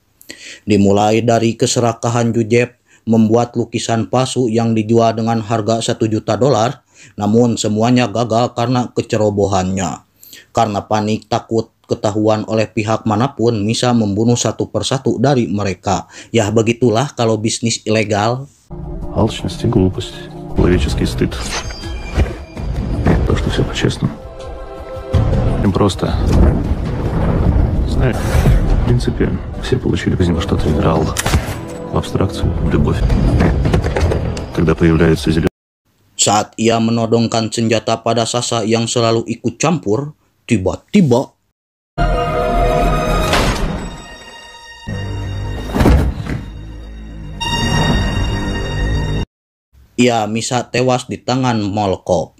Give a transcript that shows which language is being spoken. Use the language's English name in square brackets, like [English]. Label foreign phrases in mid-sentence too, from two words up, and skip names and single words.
[Indonesian] Dimulai dari keserakahan Jujeb membuat lukisan palsu yang dijual dengan harga $1 juta, namun semuanya gagal karena kecerobohannya. Karena panik takut ketahuan oleh pihak manapun, Misha membunuh satu persatu dari mereka. Ya begitulah kalau bisnis ilegal. [Russian] Алчность и глупость, человеческий стыд. То, что все по-честному. Им просто... Знаешь, в принципе, все получили в жизни во что-то играл. В абстракцию, в любовь. Когда появляется зеленый... [Indonesian] Saat ia menodongkan senjata pada Sasha yang selalu ikut campur, tiba-tiba Misha tewas di tangan Molkov.